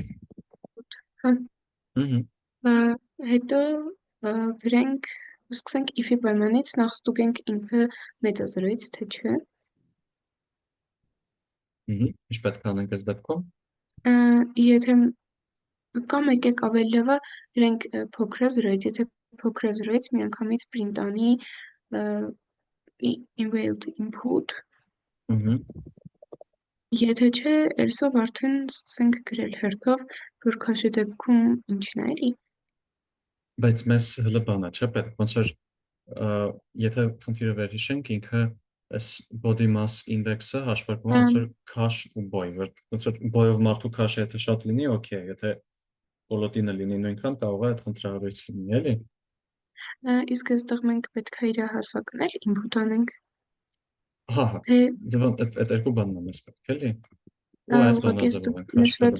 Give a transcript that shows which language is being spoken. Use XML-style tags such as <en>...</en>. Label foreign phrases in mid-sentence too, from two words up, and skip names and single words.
<hy>հետո գրենք Սկսենք if-ի պայմանից, նախ ստուգենք ինքը մեծազրույց, թե չէ։ Ինչ պետք է անենք այս դեպքում։ Եթե կամ եկեք ավելի լավ է գրենք փոքրազրույց, եթե փոքրազրույց միանգամից print անի</hy> <en>emailed input,</en> <hy>եթե չէ, else-ով արդեն սկսենք գրել հերթով, որ քաշի դեպքում ինչն է, էլի։ Բայց մեզ հլը բան է, չէ՞ պետք, ոնց որ եթե խնդիրը վերհիշենք, ինքը այս</hy> <en>body mass index-</en> <hy>ը հաշվարկվում է ոնց որ քաշ ու boy, ոնց որ boy-ով մարդու քաշը եթե շատ լինի, օքեյ, եթե բոլոտինը լինի նույնքան, կարող է այդ խնդրահարույց լինի, էլի։ Իսկ այստեղ մենք պետք է իր հասակն էլ input անենք։ Հա, այդ երկու բանն է մեզ պետք, էլի։ Ու այս բանաձևով ենք հաշվելու։</hy>